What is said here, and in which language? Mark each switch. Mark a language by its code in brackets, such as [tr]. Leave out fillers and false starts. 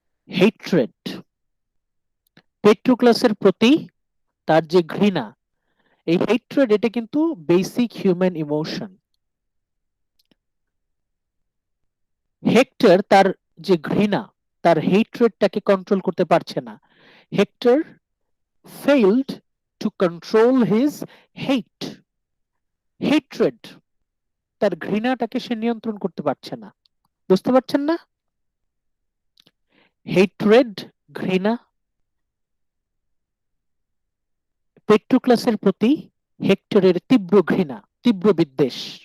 [bn] Hatred, পেট্রোক্লাসের প্রতি তার যে ঘৃণা, এই হেট্রেড, এটা কিন্তু বেসিক হিউম্যান ইমোশন। হেক্টর তার যে ঘৃণা, তার হেট্রেডটাকে কন্ট্রোল করতে পারছে না। [en] Hector failed to control his hate. [bn] Hatred, তার ঘৃণাটাকে সে নিয়ন্ত্রণ করতে পারছে না। বুঝতে পারছেন না? হেট্রেড, ঘৃণা। পেট্রোক্লাসের প্রতি হেক্টরের তীব্র ঘৃণা, তীব্র বিদ্বেষ।